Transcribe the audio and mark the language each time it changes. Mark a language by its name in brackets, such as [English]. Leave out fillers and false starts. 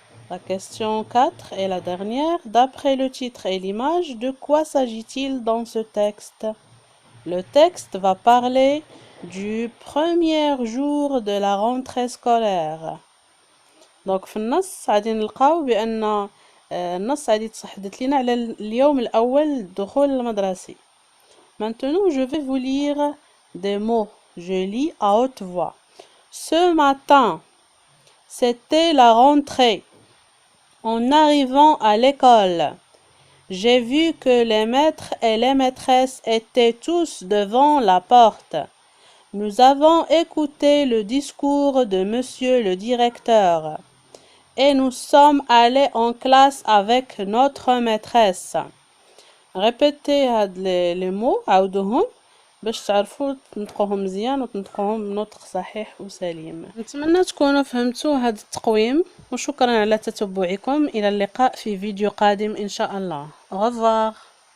[French] La question 4 est la dernière. D'après le titre et l'image, de quoi s'agit-il dans ce texte? Le texte va parler du premier jour de la rentrée scolaire. [Arabic] Donc في النص غادي نلقاو بأن النص غادي تحدث لنا على اليوم الأول للدخول المدرسي. [French] Maintenant, je vais vous lire des mots. Je lis à haute voix. Ce matin, c'était la rentrée. En arrivant à l'école, j'ai vu que les maîtres et les maîtresses étaient tous devant la porte. Nous avons écouté le discours de monsieur le directeur et nous sommes allés en classe avec notre maîtresse. Répétez les mots [Arabic] عاودوهم باش تعرفوا تنطقوهم مزيان وتنطقوهم بنطق صحيح وسليم. نتمنى تكونوا فهمتوا هذا التقويم، وشكرا على تتبعكم. إلى اللقاء في فيديو قادم إن شاء الله. [French] Au revoir.